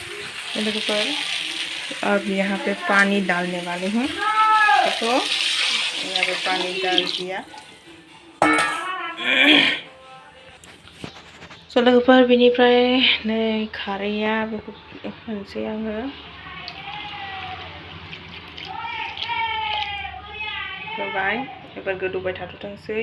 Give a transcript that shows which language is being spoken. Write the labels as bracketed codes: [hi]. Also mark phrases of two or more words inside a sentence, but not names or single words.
[hi] लोगोफोर अब यहाँ पे पानी डालने वाली हूँ। देखो यहाँ पे पानी डाल दिया। [brx] स' लोगोफोर बिनिफ्राय नै खारैया बेखौ होनोसै आङो। होबाय एबार गोदौबाय थाथोंसै।